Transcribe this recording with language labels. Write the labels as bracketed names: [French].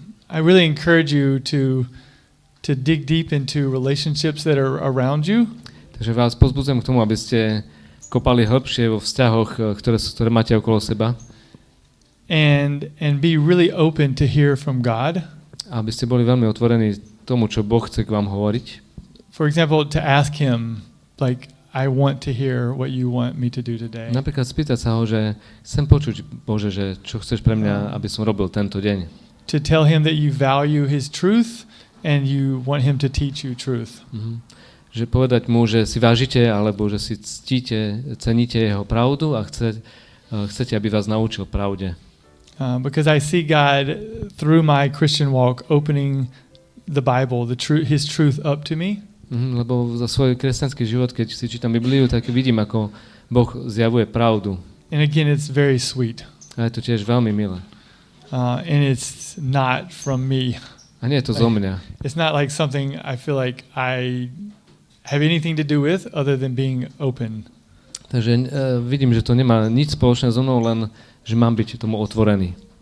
[English] I really encourage you to dig deep into relationships that are around you. [Slovak] Takže vás pozbudzujem k tomu, aby ste kopali hlbšie vo vzťahoch, ktoré máte okolo seba. [English] And be really open to hear from God. [Slovak] Aby ste boli veľmi otvorení tomu, čo Boh chce k vám hovoriť. [English] For example, to ask him, like, I want to hear what you want me to do today. [Slovak] Napríklad spýtať sa ho, že chcem počuť, Bože, že čo chceš pre mňa, aby som robil tento deň. [English] To tell him that you value his truth and you want him to teach you truth. [Slovak] Že povedať mu, že si vážite, alebo že si ctíte, ceníte jeho pravdu a chcete, aby vás naučil pravde. [English] Because I see God through my Christian walk opening the Bible, his truth up to me. [Slovak] Lebo za svoj kresťanský život, keď si čítam Bibliu, tak vidím, ako Boh zjavuje pravdu. [English] And again, it's very sweet. [Slovak] A je to tiež veľmi milé. [English] And it's not from me. [Slovak] A nie je to zo mňa. [English] It's not like something I feel like I have anything to do with other than being open. [Slovak] Takže vidím, že to nemá nič spoločné so mnou, len že mám byť tomu otvorený.